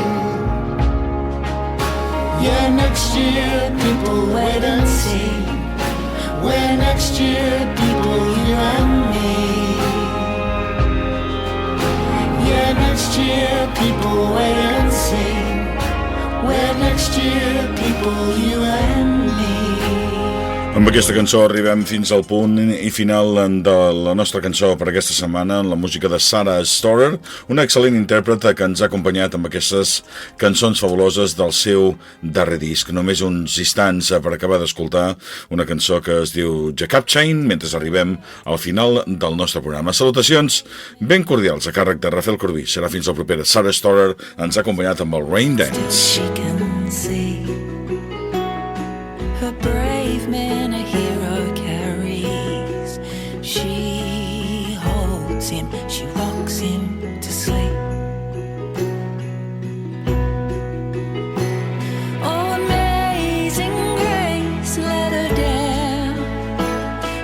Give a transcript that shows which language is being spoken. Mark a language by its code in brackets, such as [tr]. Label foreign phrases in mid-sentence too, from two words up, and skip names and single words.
[en] Yeah, next year people wait and see. Where next year people, you and me. Yeah, next year people wait and see. Where next year people, you and me. [ca] Amb aquesta cançó arribem fins al punt i final de la nostra cançó per aquesta setmana, la música de Sarah Storer, una excel·lent intèrpreta que ens ha acompanyat amb aquestes cançons fabuloses del seu darrer disc. Només uns instants per acabar d'escoltar una cançó que es diu Jacob Chain, mentre arribem al final del nostre programa. Salutacions ben cordials a càrrec de Rafel Corbí. Serà fins al proper. Sarah Storer ens ha acompanyat amb el Rain Dance. [en] Her brave man a hero carries. She holds him, she rocks him to sleep. Oh, amazing grace let her down.